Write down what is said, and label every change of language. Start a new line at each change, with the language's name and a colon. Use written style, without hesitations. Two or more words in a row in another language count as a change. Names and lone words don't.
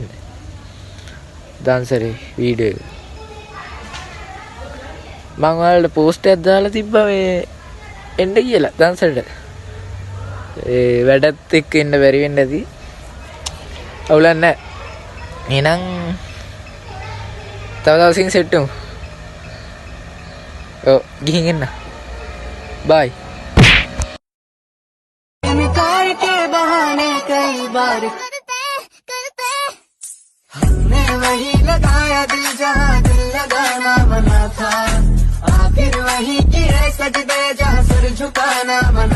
Sinhala: dancer වීඩියෝ එක මම ඔයාලට පෝස්ට් එකක් දාලා තිබ්බා මේ එන්න කියලා dancer ට. ඒ වැඩත් එක්ක එන්න බැරි වෙන්න ඇති. අවුලක් නැහැ. එහෙනම් තව දවසකින් සෙට් වෙමු. ඔව් ගිහින් එන්න. bye.
Hindi: कई बार करते हमने वही लगाया दिल जहाँ दिल लगाना बना था आखिर वही किए सजदे जहाँ सर झुकाना